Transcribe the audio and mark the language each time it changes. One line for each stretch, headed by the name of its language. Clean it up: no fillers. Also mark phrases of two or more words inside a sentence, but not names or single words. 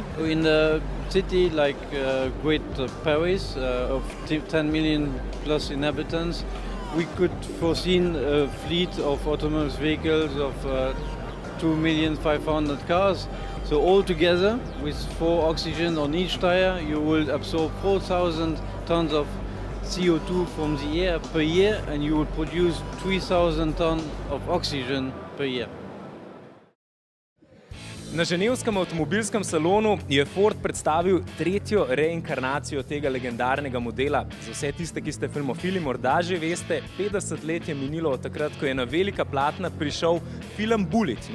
English: In a city like Great Paris, of 10 million plus inhabitants, we could foresee a fleet of autonomous vehicles of 2,500,000 cars. So altogether, with 4 oxygen on each tire, you will absorb 4,000 tons of CO2 from the air per year, and you will produce 3,000 tons of oxygen per year.
Slovenian: Na ženevskem avtomobilskem salonu je Ford predstavil tretjo reinkarnacijo tega legendarnega modela. Za vse tiste, ki ste filmofili, morda že veste, 50 let je minilo od takrat, ko je na velika platna prišel film Bullitt.